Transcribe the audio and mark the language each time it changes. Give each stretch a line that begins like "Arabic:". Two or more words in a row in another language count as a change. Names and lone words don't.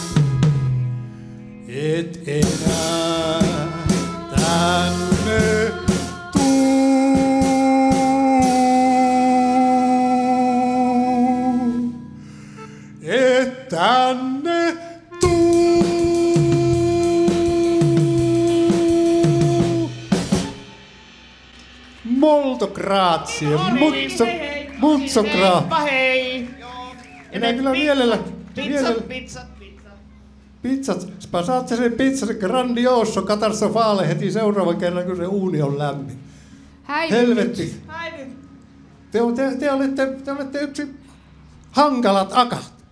Finnish: Et enää tänne tuu. Et tänne tuu.
Italian: Molto grazie. Mutso grazie.
Finnish: Heippa hei. Joo. Ja Minä ne kyllä mielellä... Pizzat. Pizzat, sä saatte sen pizzan
Italian: grandioso katastrofale
Finnish: heti seuraavan kerran, kun se uuni on lämmin. Helvetti. Te olette yksi hankalat akat.